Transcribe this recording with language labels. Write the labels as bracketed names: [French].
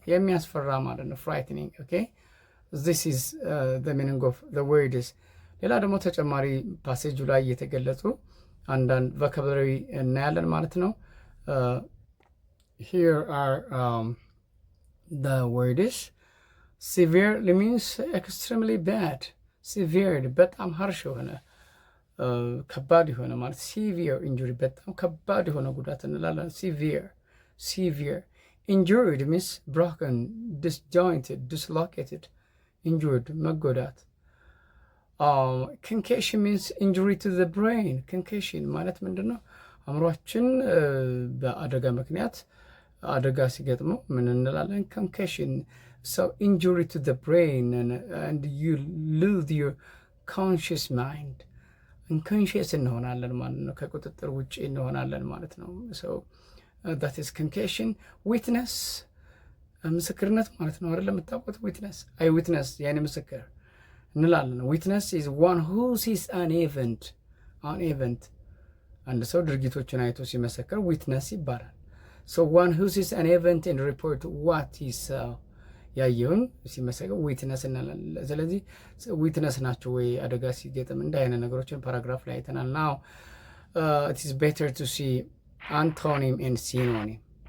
[Amharic] የሚያስፈራ ማለት ነው frightening, okay? [English] This is the meaning of the words. [Amharic] ሌላ ደግሞ ተጨማሪ ፓሴጁ ላይ የተገለጹ አንዳንድ ቮካብላሪ እናያለን ማለት ነው። [English] here are the words. severely means extremely bad. [Amharic] severe በጣም harsh የሆነ ከባድ የሆነ ማለት severe injury በጣም ከባድ የሆነ ጉዳት እንላለን። severe. [English] injured means broken, disjointed, dislocated. injured መጎዳት። concussion means injury to the brain. [Amharic] concussion ማለት ምንድነው? አእምሯችን በአደጋ ምክንያት አደጋ ሲገጥመው ምን እንላለን? [English] concussion. so injury to the brain and you lose your conscious mind. [Amharic] unconscious እንሆናለን ማለት ነው። ከቁጥጥር ውጪ እንሆናለን ማለት ነው። [English] so that is concussion. [Amharic] witness ምስክርነት ማለት ነው አይደል? የምታውቁት ዊትነስ አይ ዊትነስ ያኔ ምስክር እንላለን። ዊትነስ [English] is one who sees an event. [Amharic] አንድ ሰው ድርጊቶችን አይቶ ሲመሰክር ዊትነስ ይባላል። [English] so one who sees an event and report what he saw. [Amharic] ያየውን ሲመሰክር ዊትነስ እንላለን። ስለዚህ ዊትነስ ናቸው ወይ አደጋ ሲገጥም እንደ አይነት ነገሮችን ፓራግራፍ ላይ አይተናል። [English] now it is better to see antonym and synonym.